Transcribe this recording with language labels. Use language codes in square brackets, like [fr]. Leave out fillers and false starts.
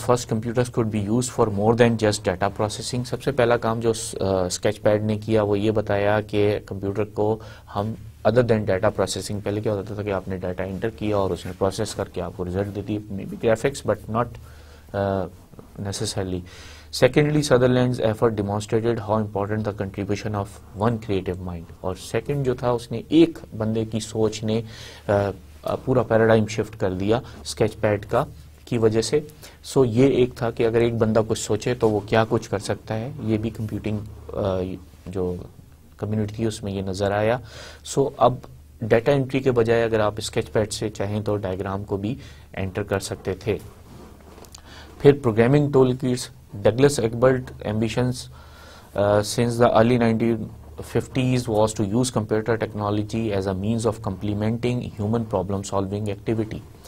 [en] First, computers could be used for more than just data processing. [ur] سب سے پہلا کام جو sketch pad نے کیا وہ یہ بتایا کہ کمپیوٹر کو ہم ادر دین ڈیٹا پروسیسنگ، پہلے کیا ہوتا تھا کہ آپ نے ڈیٹا انٹر کیا اور اس نے پروسیس کر کے آپ کو result they the, [en] Maybe graphics but not necessarily. Secondly, Sutherland's effort demonstrated how important the contribution of one creative mind. [ur] اور سیکنڈ جو تھا اس نے ایک بندے کی سوچ نے پورا پیراڈائم شفٹ کر دیا اسکیچ پیڈ کا کی وجہ سے. سو یہ ایک تھا کہ اگر ایک بندہ کچھ سوچے تو وہ کیا کچھ کر سکتا ہے. یہ بھی کمپیوٹنگ جو کمیونٹی تھی اس میں یہ نظر آیا. سو اب ڈیٹا انٹری کے بجائے اگر آپ اسکیچ پیڈ سے چاہیں تو ڈائیگرام کو بھی انٹر کر سکتے تھے. پھر programming tool kits. [en] Douglas Engelbart ambitions since the early 1950s was to use computer technology as a means of complementing human problem solving activity.